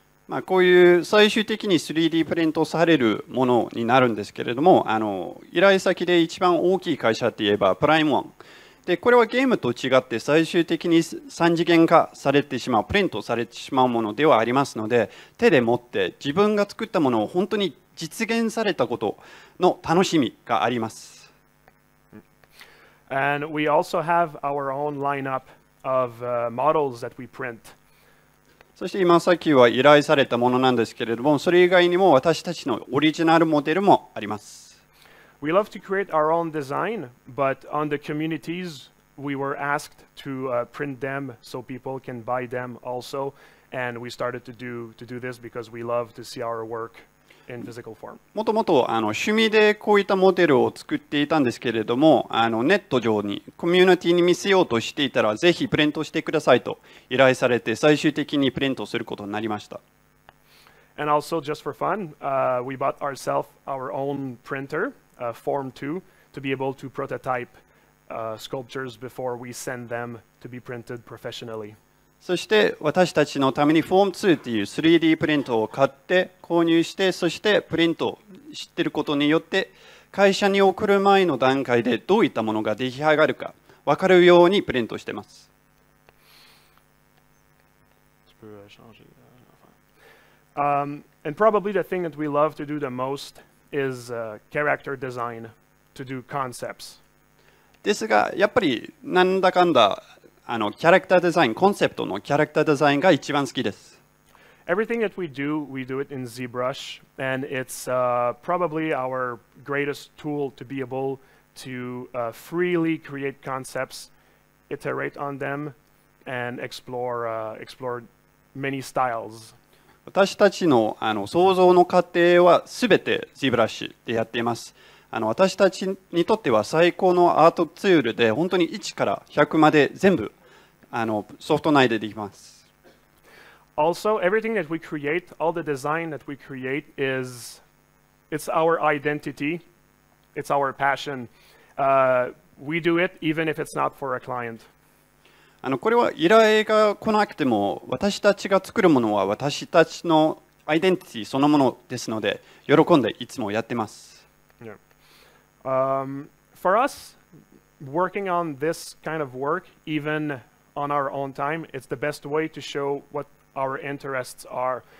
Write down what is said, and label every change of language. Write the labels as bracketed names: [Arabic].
[Japanese] まあこういう最終的に 3D プリントされるものになるんですけれども、依頼先で一番大きい会社って言えばプライムワンで、これはゲームと違って最終的に3次元化されてしまう、プリントされてしまうものではありますので、手で持って自分が作ったものを本当に実現されたことの楽しみがあります。 [English] And we also have our own lineup of models that we print. [Japanese] そして今さっきは依頼されたものなんですけれども、それ以外にも私たちのオリジナルモデルもあります。 [English] We love to create our own design, but on the communities, we were asked to print them so people can buy them also, and we started to do this because we love to see our work. in physical form. [Japanese] もともと趣味でこういったモデルを作っていたんですけれども、ネット上にコミュニティに見せようとしていたら、ぜひプリントしてくださいと依頼されて、最終的にプリントすることになりました。 [English] And also, just for fun, we bought ourselves our own printer, Form 2, to be able to prototype sculptures before we send them to be printed professionally. [Japanese] そして私たちのために Form 2という 3D プリントを買って購入して、そしてプリント知っていることによって会社に送る前の段階でどういったものが出来上がるか分かるようにプリントしています。 [English] And probably the thing that we love to do the most is character design, to do concepts. [Japanese] ですがやっぱりなんだかんだキャラクターデザイン、コンセプトのキャラクターデザインが一番好きです。 [English] Everything that we do it in ZBrush, and it's probably our greatest tool to be able to freely create concepts, iterate on them, and explore many styles. [Japanese] 私たちの創造の過程はすべて ZBrush でやっています。私たちにとっては最高のアートツールで、本当に1から100まで全部ソフト内でできます。 [English] Also, everything that we create, all the design that we create it's our identity, it's our passion. We do it even if it's not for a client. [Japanese] これは依頼が来なくても、私たちが作るものは私たちのアイデンティティそのものですので、喜んでいつもやってます。 [English] Yeah. For us, working on this kind of work, even on our own time, it's the best way to show what our interests are.